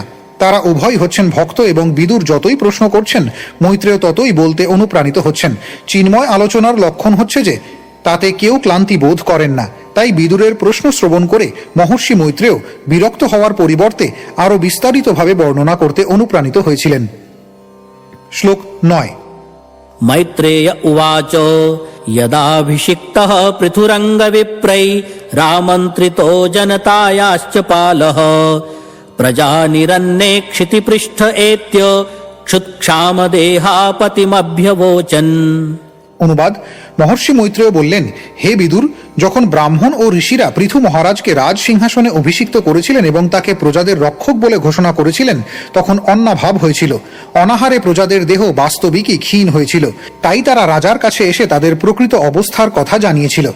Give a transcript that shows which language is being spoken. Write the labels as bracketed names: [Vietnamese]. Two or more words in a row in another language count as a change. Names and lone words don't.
[Bangla] তারা উভয় হচ্ছেন ভক্ত, এবং বিদুর যতই প্রশ্ন করছেন, মৈত্রেয় ততই বলতে অনুপ্রাণিত হচ্ছেন। চিন্ময় আলোচনার লক্ষণ হচ্ছে যে তাতে কেউ ক্লান্তি বোধ করেন না। তাই বিদুরের প্রশ্ন শ্রবণ করে মহর্ষি মৈত্রেয় বিরক্ত হওয়ার পরিবর্তে আরো বিস্তারিতভাবে বর্ণনা করতে অনুপ্রাণিত হয়েছিলেন। শ্লোক 9। [Sanskrit] मैत्रेय उवाच यदाभिषिक्तः पृथुरङ्गविप्रै रामन्त्रितो जनतायाश्च पालः प्रजानिरन्ने क्षितिपृष्ठ एत्य क्षुत्क्षामदेहापतिमभ्यवोचन्। [Bangla] অনুবাদ: মহর্ষি মৈত্রেয় বললেন, হে বিদুর, যখন ব্রাহ্মণ ও ঋষিরা পৃথু মহারাজকে রাজ সিংহাসনে অভিষিক্ত করেছিলেন এবং তাকে প্রজাদের রক্ষক বলে ঘোষণা করেছিলেন, তখন অন্নাভাব হয়েছিল। অনাহারে প্রজাদের দেহ বাস্তবিকই ক্ষীণ হয়েছিল। তাই তারা রাজার কাছে এসে তাদের প্রকৃত অবস্থার কথা জানিয়েছিল।